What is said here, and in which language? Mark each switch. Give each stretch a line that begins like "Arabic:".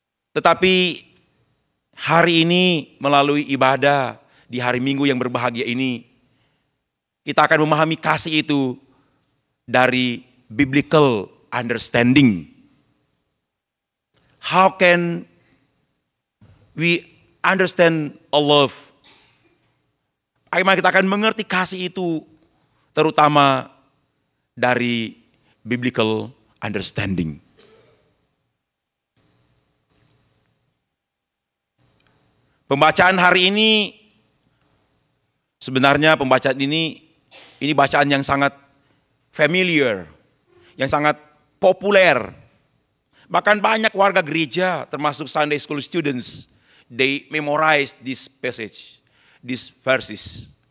Indonesian: Tetapi hari ini melalui ibadah di hari Minggu yang berbahagia ini, kita akan memahami kasih itu dari
English: biblical understanding. How can we understand a love?
Indonesian: Bagaimana kita akan mengerti kasih itu, terutama dari
English: biblical understanding.
Indonesian: Pembacaan hari ini, sebenarnya pembacaan ini bacaan yang sangat familiar, yang sangat populer. Bahkan banyak warga gereja, termasuk
English: Sunday school students, they memorize this passage, these verses.